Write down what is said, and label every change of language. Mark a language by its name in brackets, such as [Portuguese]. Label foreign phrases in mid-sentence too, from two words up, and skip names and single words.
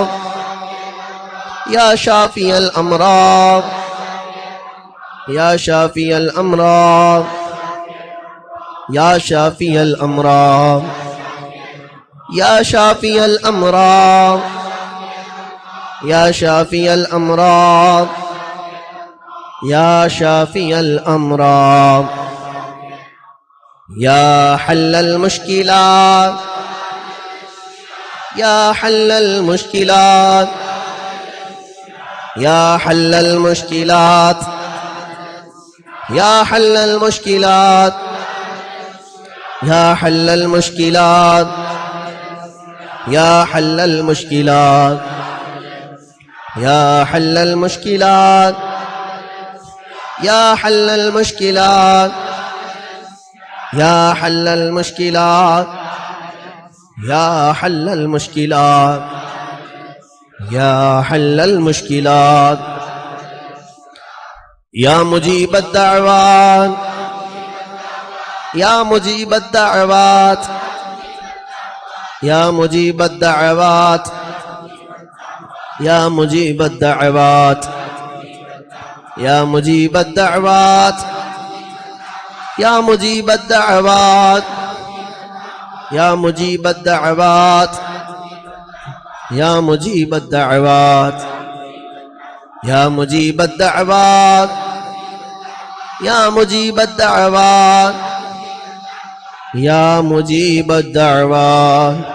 [Arabic] یا شافی الامراض یا شافی الامراض یا شافی الامراض یا شافی الامراض یا شافی الامراض یا شافی الامراض یا حل المشکلات یا حل المشکلات یا حل المشکلات یا حل المشکلات یا حل المشکلات یا حل المشکلات یا حل المشکلات یا حل المشکلات یا حل المشکلات یا حل المشکلات یا حل المشکلات یا مجیب الدعوات یا مجیب الدعوات یا مجیب الدعوات یا مجیب الدعوات یا مجیب الدعوات یا مجیب الدعوات یا مجیب الدعوات یا مجیب الدعوات یا مجیب الدعوات یا مجیب الدعوات یا مجیب الدعوات